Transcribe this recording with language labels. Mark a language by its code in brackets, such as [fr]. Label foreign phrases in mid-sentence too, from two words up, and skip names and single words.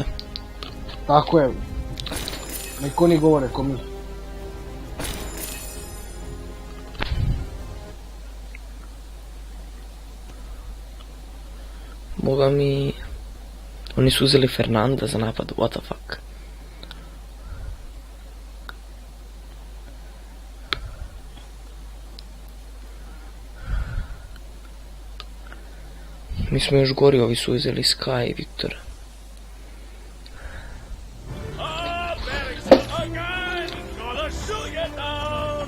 [sr] Tako je. Neko ni govore ko mi. Boga mi... Oni su uzeli Fernanda za napad, [en] what the fuck. [sr] Mi smo još gori, ovi su uzeli Sky i Viktora. [en] again! Gonna shoot you down!